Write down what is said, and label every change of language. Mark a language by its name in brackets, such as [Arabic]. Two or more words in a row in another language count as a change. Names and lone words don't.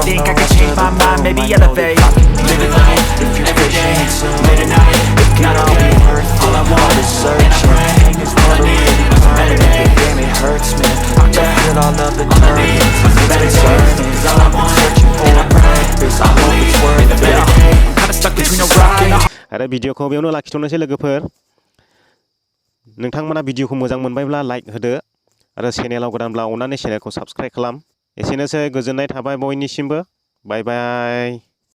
[English] Think I could change my mind, maybe elevate. Living life, every day, late at night, not all be worth it. All I want is searching, is all I need, is a better day. Damn, it hurts me, I feel all of the journey. It's a better day, is all I want, searching for a purpose. I hope it's worth it. I'm kinda stuck between a rock and a [Bodo] आरो भिडिअखौ बेयावनो लाखिथ'नोसै लोगोफोर नोंथांमोना भिडिअखौ मोजां मोनबायब्ला लाइक होदो आरो चेनेलाव गोदानब्ला अननानै चेनेलखौ साबस्क्राइब खालाम एसेनोसै गोजोननाय थाबाय बयनिसिमबो बाय बाय